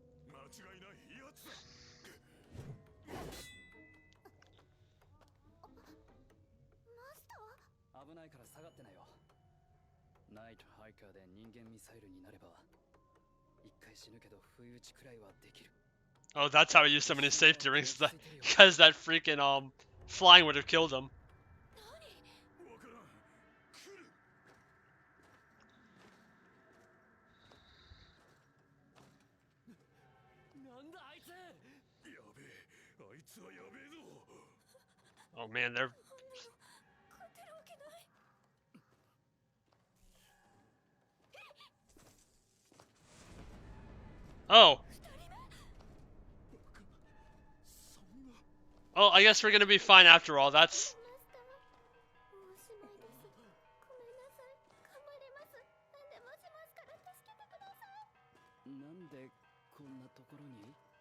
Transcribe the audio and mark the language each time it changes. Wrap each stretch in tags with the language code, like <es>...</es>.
<ja>間違いないやつだ。マスター？危ないから下がってなよ。ナイトハイカーで人間ミサイルになれば一回死ぬけど不意打ちくらいはできる。</ja> <en>Oh, that's how he used so many safety rings. Because that freaking flying would have killed him.</en> <ja>わからん。来る。なんだあいつ。やべえ、あいつはやべえぞ。</ja> <en>Oh man, they're.</en> <ja>勝てるわけない。 Oh. そんな。</ja> <en>Oh, I guess we're gonna be fine after all. That's.</en> <ja>マスター、もうおしまいです。ごめんなさい。頑張ります。何でもしますから助けてください。なんでこんなところに？</ja>